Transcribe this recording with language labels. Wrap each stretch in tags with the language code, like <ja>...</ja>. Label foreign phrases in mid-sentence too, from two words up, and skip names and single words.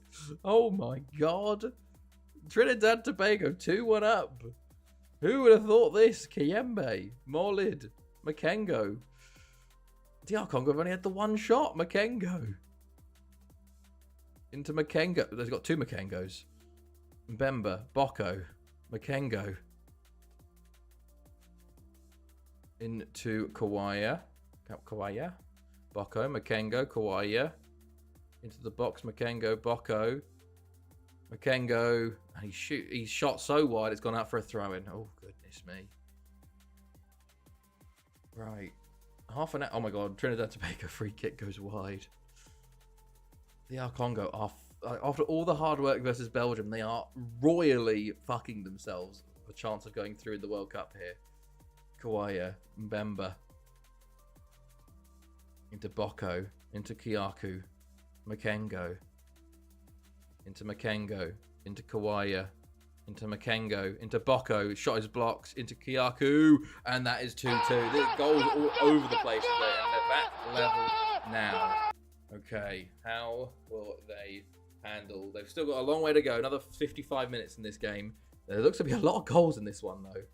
<en>Oh my god. Trinidad and Tobago 2-1 up. Who would have thought this? Kiyembe, Morlid, Makengo. DR Congo have only had the one shot. Makengo. Into Makengo. They've got 2 Makengos. Mbemba, Boko, Makengo. Into Kawaya. Boko, Makengo, Kawaya. Into the box, Makengo, Boko. Makengo. And he's shot so wide it's gone out for a throw-in. Oh, goodness me. Right. Half an hour. Oh my god, Trinidad and Tobago free kick goes wide. The Congo are, after all the hard work versus Belgium, they are royally fucking themselves a chance of going through in the World Cup here. Kawaya, Mbemba. Into Boko. Into Kiaku. Makengo. Into Makengo. Into Kawaya. into Makengo, into Boko, shot is blocked, into Kyaku, and that is 2-2. The goals all over the place today, and they're back level now. Okay, how will they handle? They've still got a long way to go, another 55 minutes in this game. There looks to be a lot of goals in this one, though.</en>